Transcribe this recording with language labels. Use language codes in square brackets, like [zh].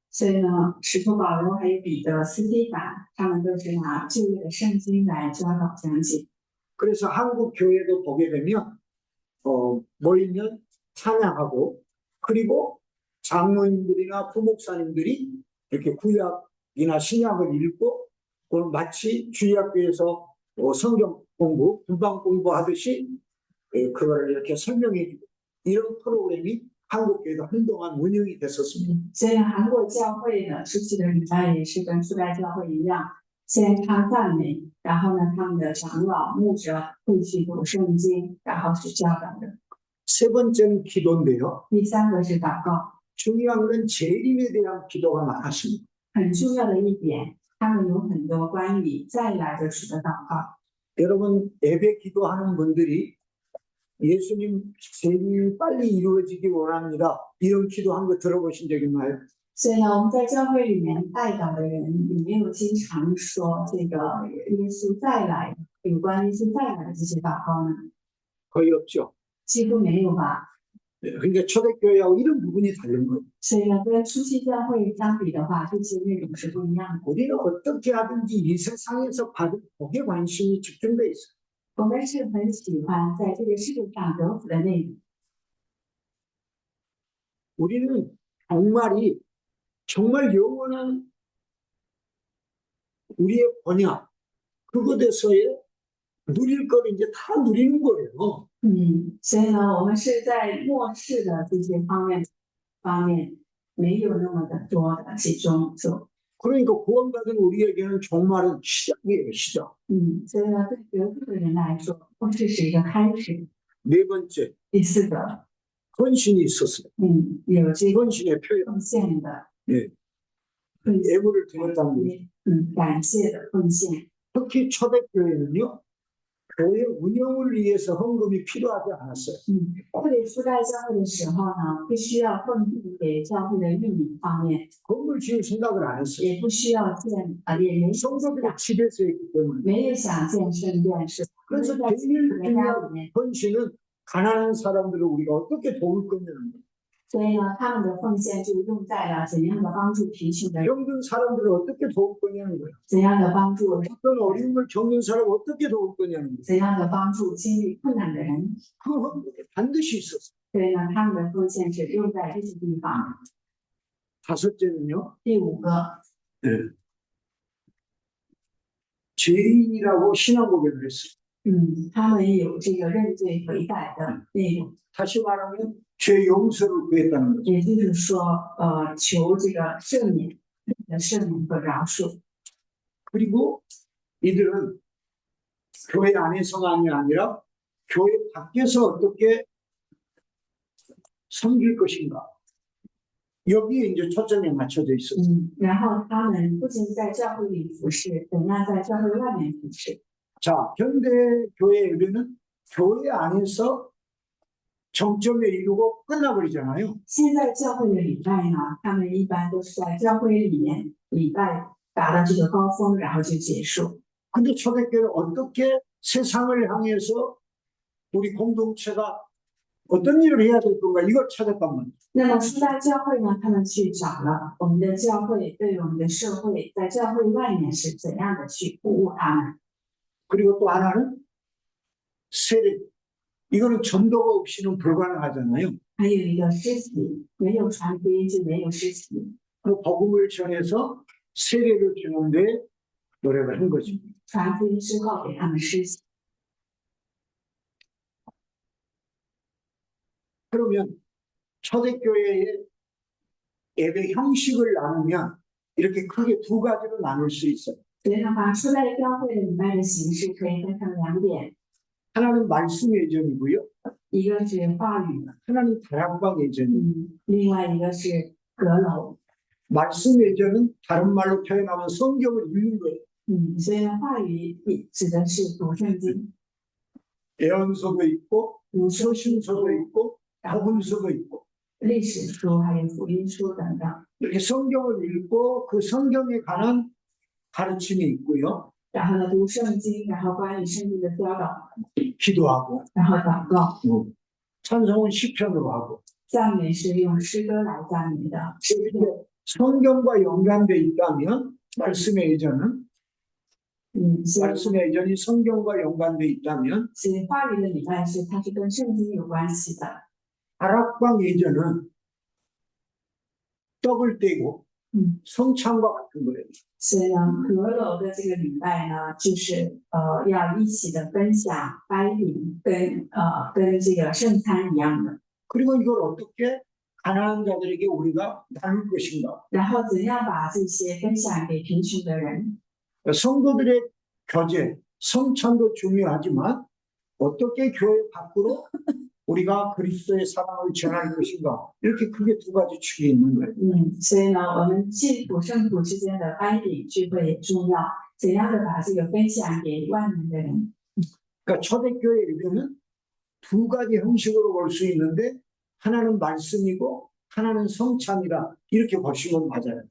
[zh] 所以呢，使徒保罗还有彼得、斯蒂凡，他们都是拿旧约的圣经来教导讲解。 [ko] 그래서 한국 교회도 보게 되면 모이면 찬양하고 그리고 장로님들이나 부목사님들이 이렇게 구약이나 신약을 읽고 그걸 마치 주일학교에서 성경 공부, 분방 공부하듯이 그걸 이렇게 설명해주고 이런 프로그램이 한국 교회도 한동안 운영이 됐었습니다. [zh] 所以韩国教会的初期的礼拜也是跟初代教会一样，先唱赞美，然后呢，他们的长老、牧者会去读圣经，然后去教导的。 [ko] 세 번째는 기도인데요. [zh] 第三个是祷告， [ko] 중요한 건 재림에 대한 기도가 많았습니다. [zh] 很重要的一点，他们有很多关于再来的主的祷告。 [ko] 여러분 예배 기도하는 분들이 예수님 재림이 빨리 이루어지기 원합니다. 이런 기도한 거 들어보신 적 있나요? [zh] 所以呢，我们在教会里面带祷的人，里面有经常说这个耶稣再来，有关耶稣再来的这些祷告呢， [ko] 거의 없죠. [zh] 几乎没有吧。 [ko] 그러니까 초대교회하고 이런 부분이 다른 거예요. [zh] 所以呢，跟初期教会相比的话，这些内容是不一样的。 [ko] 우리는 어떻게 하든지 이 세상에서 받은 복에 관심이 집중돼 있어요. [zh] 我们是很喜欢在这个世界上得福的内容。 [ko] 우리는 정말 영원한 우리의 번역 그것에서의 누릴 거를 이제 다 누리는 거예요. [zh] 所以呢，我们是在末世的这些方面没有那么的多的集中做。 [ko] 그러니까 구원받은 우리에게는 종말은 시작이에요, 시작. [zh] 所以呢，对得救的人来说，末世是一个开始。 [ko] 네 번째, [zh] 第四个， [ko] 헌신이 있었어요. [zh] 有这个 [ko] 헌신의 표현. [zh] 奉献的， [ko] 예, [zh] 奉献， [ko] 예물을 드렸다는 거예요. [zh] 感谢的奉献。 [ko] 특히 초대교회는요, 교회 운영을 위해서 헌금이 필요하지 않았어요. [zh] 特别初代教会的时候呢，不需要奉献给教会的运营方面， [ko] 건물 지을 생각을 안 했어요. [zh] 也不需要也没 [ko] 성도들이 집에서 했기 때문에. [zh] 没有想建圣殿，是 [ko] 그래서 [zh] 在自己 [ko] 제일 [zh] 的家里 [ko] 중요한 [zh] 面。 [ko] 헌신은 가난한 사람들을 우리가 어떻게 도울 거냐는 거예요. [zh] 所以呢，他们的奉献就用在了怎样的帮助贫穷的人， [ko] 병든 사람들을 어떻게 도울 거냐는 거예요. [zh] 怎样的帮助， [ko] 어떤 어려움을 겪는 사람을 어떻게 도울 거냐는 거예요. [zh] 怎样的帮助经历困难的人。 [ko] 그 헌금이 반드시 있었어요. [zh] 所以呢，他们的奉献是用在这些地方。 [ko] 다섯째는요, [zh] 第五个， [ko] 죄인이라고 신앙 고백을 했어요. [zh] 他们有这个认罪悔改的内容， [ko] 다시 말하면 죄 용서를 구했다는 거죠. [zh] 也就是说，求这个赦免和饶恕。 [ko] 그리고 이들은 교회 안에서만이 아니라 교회 밖에서 어떻게 섬길 것인가. 여기에 이제 초점이 맞춰져 있어요. [zh] 然后他们不仅在教会里服侍，怎样在教会外面服侍。 [ko] 자, 현대 교회 예배는 교회 안에서 정점에 이르고 끝나버리잖아요. [zh] 现在教会的礼拜呢，他们一般都是在教会里面礼拜达到这个高峰，然后就结束。 [ko] 근데 초대교회는 어떻게 세상을 향해서 우리 공동체가 어떤 일을 해야 될 건가 이걸 찾았단 말이에요. [zh] 那么初代教会呢，他们去找了我们的教会对我们的社会，在教会外面是怎样的去服务他们。 [ko] 그리고 또 하나는 세례. 이거는 전도가 없이는 불가능하잖아요. [zh] 还有一个施洗，没有传福音就没有施洗。 [ko] 그 복음을 전해서 세례를 주는데 노력을 한 거죠. [zh] 传福音之后给他们施洗。 [ko] 그러면 초대교회의 예배 형식을 나누면 이렇게 크게 두 가지로 나눌 수 있어요. [zh] 所以的话，初代教会的礼拜的形式可以分成两点， [ko] 하나는 말씀 예전이고요. [zh] 一个是话语， [ko] 하나는 다락방 예전이에요. [zh] 另外一个是阁楼。 [ko] 말씀 예전은 다른 말로 표현하면 성경을 읽는 거예요. [zh] 所以呢，话语指的是读圣经， [ko] 예언서도 있고 [zh] 读圣经， [ko] 서신서도 있고 복음서도 있고 [zh] 历史书还有福音书等等。 [ko] 이렇게 성경을 읽고 그 성경에 관한 가르침이 있고요. [zh] 然后呢，读圣经，然后关于圣经的教导， [ko] 기도하고 [zh] 然后祷告， [ko] 찬송은 시편으로 하고 [zh] 赞美是用诗歌来赞美的。 [ko] 이렇게 성경과 연관돼 있다면 말씀의 예전은 [zh] 所以 [ko] 말씀의 예전이 성경과 연관돼 있다면 [zh] 所以话语的礼拜是它是跟圣经有关系的。 [ko] 다락방 예전은 떡을 떼고 성찬과 같은 거예요. [zh] 所以呢，阁楼的这个礼拜呢，就是要一起的分享掰饼，跟这个圣餐一样的。 [ko] 그리고 이걸 어떻게 가난한 자들에게 우리가 나눌 것인가? [zh] 然后怎样把这些分享给贫穷的人？ [ko] 성도들의 교제, 성찬도 중요하지만 어떻게 교회 밖으로 우리가 그리스도의 사랑을 전할 것인가? 이렇게 크게 두 가지 축이 있는 거예요. [zh] 所以呢，我们信徒圣徒之间的掰饼聚会也重要，怎样的把这个分享给万能的人？ [ko] 그러니까 초대교회 예배는 두 가지 형식으로 볼 수 있는데 하나는 말씀이고 하나는 성찬이라 이렇게 보시면 맞아요.